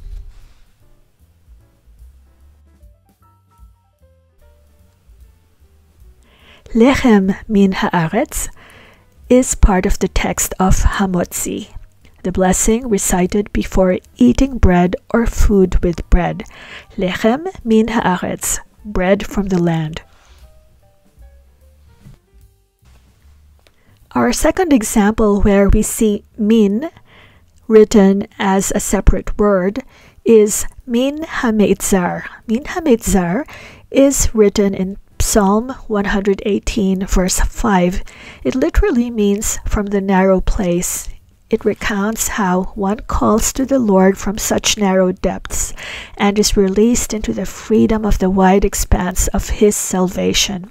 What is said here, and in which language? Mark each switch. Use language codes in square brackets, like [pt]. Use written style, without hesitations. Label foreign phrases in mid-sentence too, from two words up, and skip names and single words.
[he] לחם מן הארץ [en] is part of the text of Hamotzi, the blessing recited before eating bread or food with bread. [he] לחם מן הארץ, [en] bread from the land. Our second example where we see min written as a separate word is [he] מן המיצר. מן המיצר [en] is written in Psalm 118 verse 5. It literally means from the narrow place. It recounts how one calls to the Lord from such narrow depths and is released into the freedom of the wide expanse of His salvation.